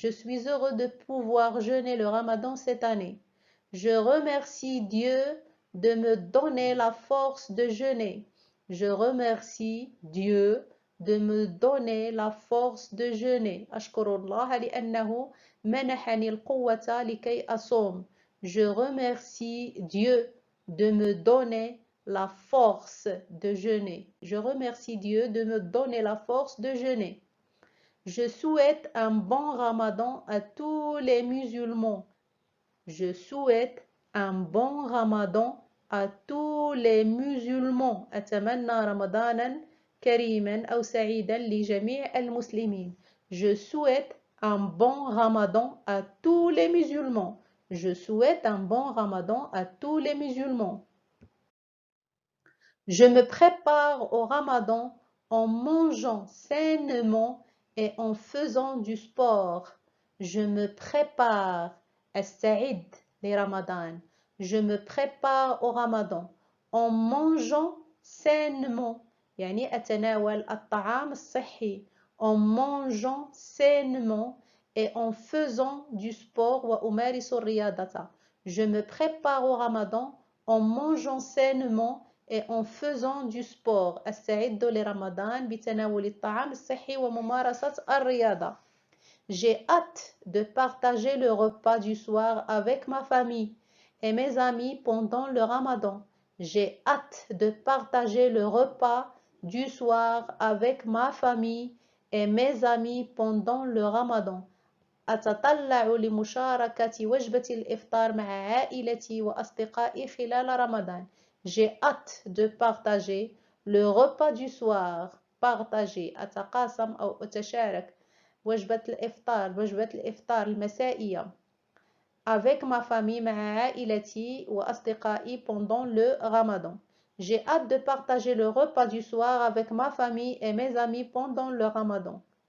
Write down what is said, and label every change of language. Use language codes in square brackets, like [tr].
[fr] Je suis heureux de pouvoir jeûner le Ramadan cette année. Je remercie Dieu de me donner la force de jeûner. Je remercie Dieu de me donner la force de jeûner. [ar] أشكر الله لأنه منحني القوة لكي أصوم. [fr] Je remercie Dieu de me donner la force de jeûner. Je remercie Dieu de me donner la force de jeûner. Je souhaite un bon Ramadan à tous les musulmans. Je souhaite un bon Ramadan à tous les musulmans. [ar] أتمنى رمضانا كريما أو سعيدا لجميع المسلمين. [fr] Je souhaite un bon Ramadan à tous les musulmans. Je souhaite un bon Ramadan à tous les musulmans. Je me prépare au Ramadan en mangeant sainement et en faisant du sport. Je me prépare [ar] السعيد لرمضان. [fr] Je me prépare au Ramadan en mangeant sainement. [ar] يعني أتناول الطعام الصحي. [fr] En mangeant sainement et en faisant du sport [ar] وأمارس الرياضة. [fr] Je me prépare au Ramadan en mangeant sainement et en faisant du sport. [ar] أستعد لرمضان بتناول الطعام الصحي وممارسة الرياضة. [fr] J'ai hâte de partager le repas du soir avec ma famille et mes amis pendant le Ramadan. J'ai hâte de partager le repas du soir avec ma famille et mes amis pendant le Ramadan. [ar] أتطلع لمشاركة وجبة الإفطار مع عائلتي وأصدقائي خلال رمضان. [fr] J'ai hâte de partager le repas du soir. [ar] Partager, أتقاسم أو أتشارك وجبة الإفطار المسائية [fr] avec ma famille [ar] مع عائلتي وأصدقائي [fr] pendant le Ramadan. J'ai hâte de partager le repas du soir avec ma famille et mes amis pendant le Ramadan.